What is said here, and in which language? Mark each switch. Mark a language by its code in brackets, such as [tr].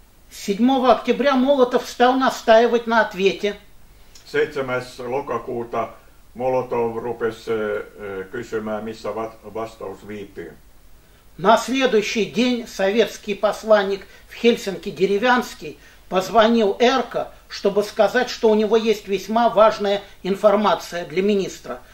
[ru] 7 октября Молотов стал настаивать на ответе. [fi] 7. lokakuuta Molotov rupesi kysymään, missä vastaus viipyy. [ru] На следующий день советский посланник в Хельсинки Деревянский позвонил Эрка, чтобы сказать, что у него есть весьма важная информация для министра.